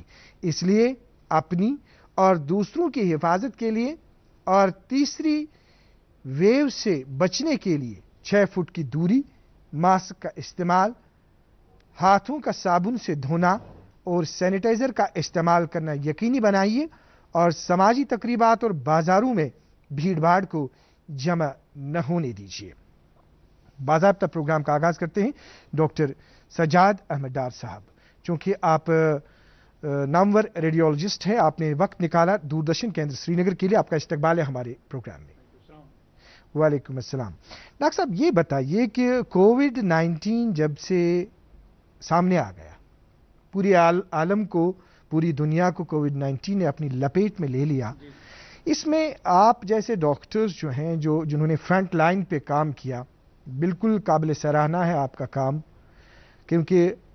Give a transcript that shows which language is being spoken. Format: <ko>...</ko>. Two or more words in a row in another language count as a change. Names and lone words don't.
<ur>اس لیے اپنی اور دوسروں کی حفاظت کے لیے اور تیسری ویو سے بچنے کے لیے 6 فٹ کی دوری، ماسک کا استعمال، ہاتھوں کا صابن سے دھونا اور سینیٹائزر کا استعمال کرنا یقینی بنائیے، اور سماجی تقریبات اور بازاروں میں بھیڑ بھاڑ کو جمع نہ ہونے دیجیے. باضابطہ پروگرام کا آغاز کرتے ہیں ڈاکٹر سجاد احمد ڈار صاحب. چونکہ آپ نامور ریڈیولوجسٹ ہیں، آپ نے وقت نکالا دوردرشن کیندر سری نگر کے لیے. آپ کا استقبال ہے ہمارے پروگرام میں.</ur> <ar>وعلیکم السلام.</ar> <ur>ڈاکٹر صاحب یہ بتائیے کہ کووڈ-19 جب سے سامنے آ گیا، پوری عالم کو، پوری دنیا کو کووڈ-19 نے اپنی لپیٹ میں لے لیا، اس میں آپ جیسے ڈاکٹرز جو ہیں جنہوں نے</ur> <en>front line</en> <ur>پہ کام کیا، بالکل قابل سراہنا ہے آپ کا کام، کیونکہ</ur>